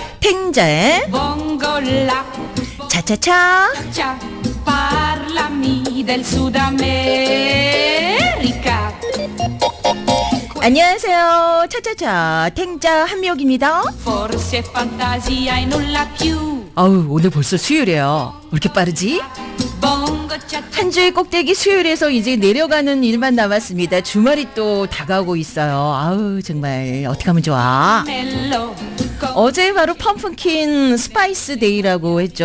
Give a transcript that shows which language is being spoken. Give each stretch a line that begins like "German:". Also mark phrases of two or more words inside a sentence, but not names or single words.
Korean: 탱자의 차차차.
Italian: del Sud America.
Korean: 안녕하세요. 차차차 탱자 한미옥입니다.
Italian: Forse è fantasia e nulla più.
Korean: 아우 오늘 벌써 수요일이에요. 왜 이렇게 빠르지?
Italian: Bongo cha
Korean: 한 주의 꼭대기 수요일에서 이제 내려가는 일만 남았습니다. 주말이 또 다가오고 있어요. 아우 정말 어떻게 하면 좋아. mello. 어제 바로 펌프킨 스파이스 데이라고 했죠.